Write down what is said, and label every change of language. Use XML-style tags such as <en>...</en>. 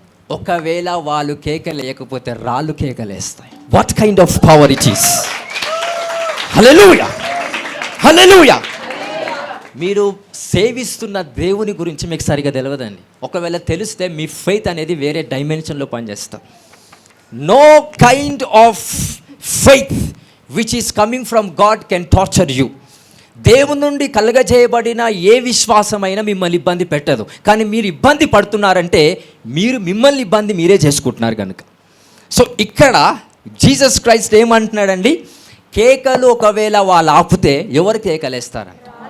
<te>ఒకవేళ వాళ్ళు కేకలు వేయకపోతే రాళ్ళు కేకలు వేస్తాయి.</te> <en>What kind of power it is! Hallelujah, hallelujah.</en> <te>మీరు సేవిస్తున్న దేవుని గురించి మీకు సరిగా తెలియదండి. ఒకవేళ తెలిస్తే మీ ఫెయిత్ అనేది వేరే డైమెన్షన్లో పనిచేస్తుంది.</te> <en>No kind of faith which is coming from God can torture you.</en> <te>దేవుని నుండి కలగజేయబడిన ఏ విశ్వాసమైనా మిమ్మల్ని ఇబ్బంది పెట్టదు. కానీ మీరు ఇబ్బంది పడుతున్నారంటే మీరు మిమ్మల్ని ఇబ్బంది మీరే చేసుకుంటున్నారు కనుక. సో ఇక్కడ జీసస్ క్రైస్ట్ ఏమంటున్నాడండి? కేకలు ఒకవేళ వాళ్ళు ఆపితే ఎవరు కేకలేస్తారంట?</te>